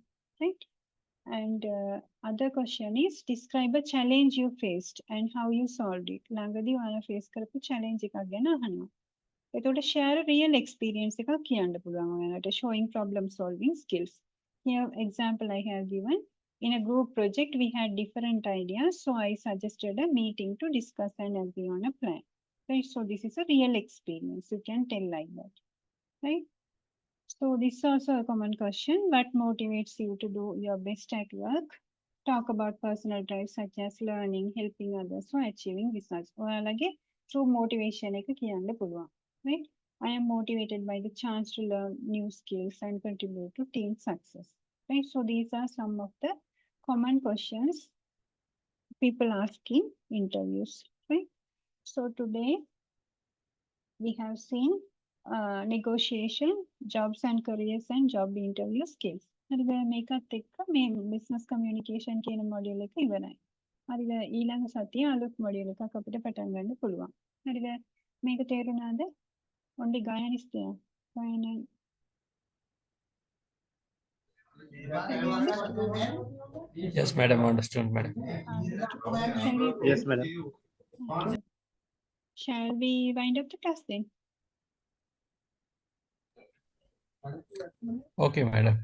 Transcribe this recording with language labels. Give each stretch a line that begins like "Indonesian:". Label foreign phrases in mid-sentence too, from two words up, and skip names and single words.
English: Right? And other question is, describe a challenge you faced and how you solved it.
Sinhala: ළඟදී ඔයාලා face කරපු challenge එකක් ගැන අහනවා. එතකොට
English: share a real experience
Sinhala: එකක් කියන්න පුළුවන් ඔයාලට,
English: showing problem solving skills. Here example I have given. In a group project we had different ideas, so I suggested a meeting to discuss and agree on a plan. Right? So this is a real experience. You can tell like that. Right? So this is also a common question. What motivates you to do your best at work? Talk about personal drives such as learning, helping others, or achieving results.
Sinhala: ඔයාලගේ
English: true motivation
Sinhala: එක කියන්න පුළුවන්.
English: Right? I am motivated by the chance to learn new skills and contribute to team success. Right? So these are some of the common questions people ask in interviews. Right? So today we have seen negotiation, jobs and careers and job interview skills.
Sinhala: හරිද? මේකත් එක්ක මේ
English: business communication
Sinhala: කියන මොඩියුල් එක ඉවරයි. හරිද? ඊළඟ සතියේ අලුත් මොඩියුල් එකක් අපිට පටන් ගන්න පුළුවන්. හරිද? මේක තේරුණාද?
English: Only Gayan is there. Gayan. Have you understood? Yes, madam. Understood, madam. Understood. Shall we? Yes, madam. Okay. Shall we wind up the class then? Okay, madam.